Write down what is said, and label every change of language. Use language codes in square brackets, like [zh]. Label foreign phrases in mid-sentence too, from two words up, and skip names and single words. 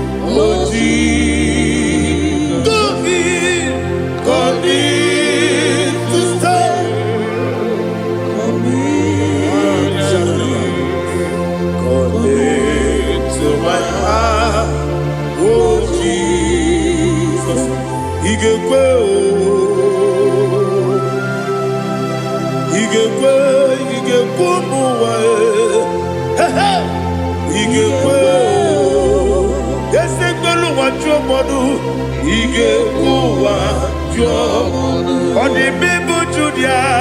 [en] Oh, Jesus. Come in. Come in to stay. Come in. Come into my heart. Oh, Jesus. [ig] Igekwe o. Igekwe, igekwe ụmụ ụwa e. He, he. Igekwe o. Eze gbelu ụwa jụọ mmadụ. Igekwe ụwa jụọ mmadụ. Ọ dị mma ịbụ Judia.